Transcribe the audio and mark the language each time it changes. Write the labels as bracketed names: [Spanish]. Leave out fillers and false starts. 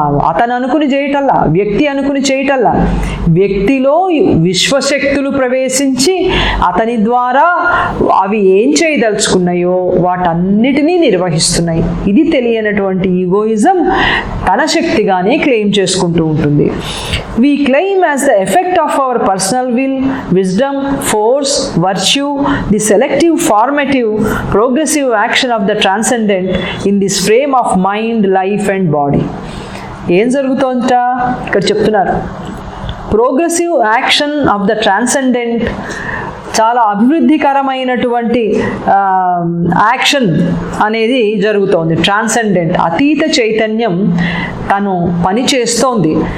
[Telugu] అతను అనుకుని చేయటల్లా, వ్యక్తి అనుకుని చేయటల్లా, వ్యక్తిలో విశ్వశక్తులు ప్రవేశించి అతని ద్వారా అవి ఏం చేయదలుచుకున్నాయో వాటన్నిటినీ నిర్వహిస్తున్నాయి. ఇది తెలియనటువంటి ఈగోయిజం తన శక్తిగానే క్లెయిమ్ చేసుకుంటూ ఉంటుంది. [English] We claim as the effect of our personal will, wisdom, force, virtue, the selective, formative, progressive action of the transcendent in this frame of mind, life and body. [Telugu] ఏం జరుగుతోంట ఇక్కడ చెప్తున్నారు. [English] progressive action of the transcendent [Telugu] చాలా అభివృద్ధికరమైనటువంటి action అనేది జరుగుతోంది. Transcendent అతీత చైతన్యం తను పనిచేస్తోంది.